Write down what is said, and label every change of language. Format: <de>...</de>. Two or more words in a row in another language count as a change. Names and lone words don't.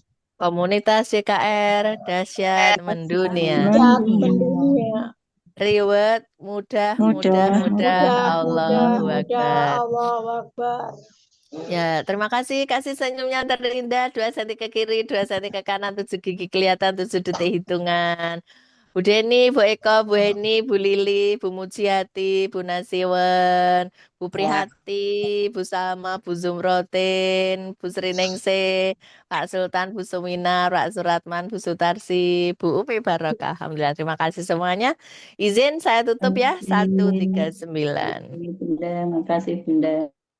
<id>Komunitas CKR dahsyat mendunia. Reward mudah.</id> <ar>Allahu Akbar.</ar> <id>Ya, terima kasih. Kasih senyumnya terindah. 2 cm ke kiri, 2 cm ke kanan, 7 gigi kelihatan, 7 detik hitungan. Bu Deni, Bu Eko, Bu Heni, Bu Lili, Bu Mujiati, Bu Nasiwan, Bu Prihati, Bu Salma, Bu Zumrotin, Bu Sriningsih, Pak Sultan, Bu Suminar, Pak Suratman, Bu Sutarsi, Bu Umi Barokah. Alhamdulillah, terima kasih semuanya. Izin saya tutup ya, 139. Bunda, makasih Bunda.</id>